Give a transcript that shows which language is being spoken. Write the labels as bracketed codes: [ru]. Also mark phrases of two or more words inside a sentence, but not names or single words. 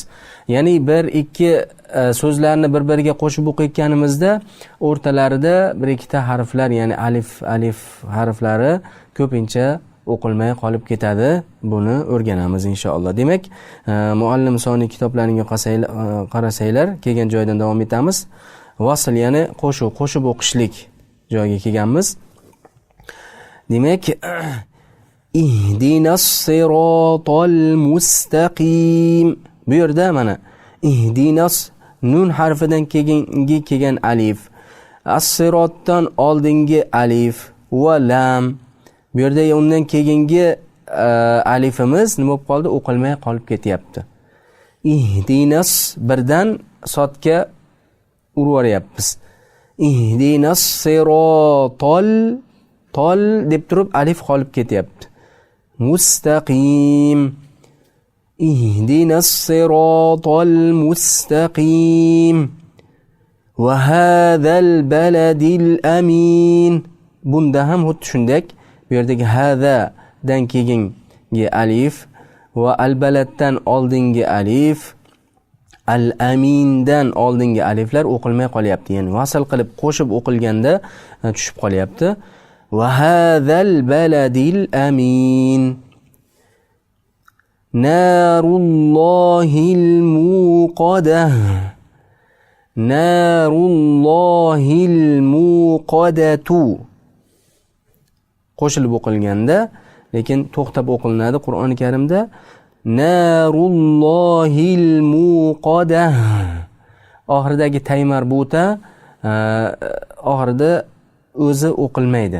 [uz] Ya'ni bir ikki so'zlarni bir-biriga qo'shib o'qiyotganimizda o'rtalarida bir ikkita harflar, ya'ni alif harflari ko'pincha o'qilmay qolib ketadi. Buni o'rganamiz inshaalloh. Demak, muallim soni kitoblaringga qarasanglar, kelgan joydan davom etamiz. Vasl, ya'ni qo'shib o'qishlik joyiga kelganmiz. Demak, [ar] اهدنا الصراط المستقيم. [uz] Bu yerda mana ihdinas nun harfidan kelgan alif, as-sirotdan oldingi alif va lam. Bu yerda undan keyingi alifimiz nima bo'lib qoldi? O'qilmay qolib ketyapti. Ihdinas birdan sotga urib yuryapmiz. [ar] اهدنا الصراط [uz] tol deb turib alif qolib ketyapti. Mustaqim. [ar] اهدنا الصراط المستقيم. وهذا البلد الأمين. [uz] Bunda ham xuddi shunday. Bu yerdagi hada dan keyingi alif va al baladdan oldingi alif, al amindan oldingi aliflar o'qilmay qolyapti. Ya'ni vasl qilib qo'shib o'qilganda tushib qolyapti. [ar] وهذا البلد الأمين نار الله الموقدة نار الله الموقدة [uz] qo'shilib o'qilganda, lekin to'xtab o'qilinadi Qur'oni Karimda. [ar] نار الله الموقدة. [uz] Oxiridagi tay marbuta oxirida o'zi o'qilmaydi.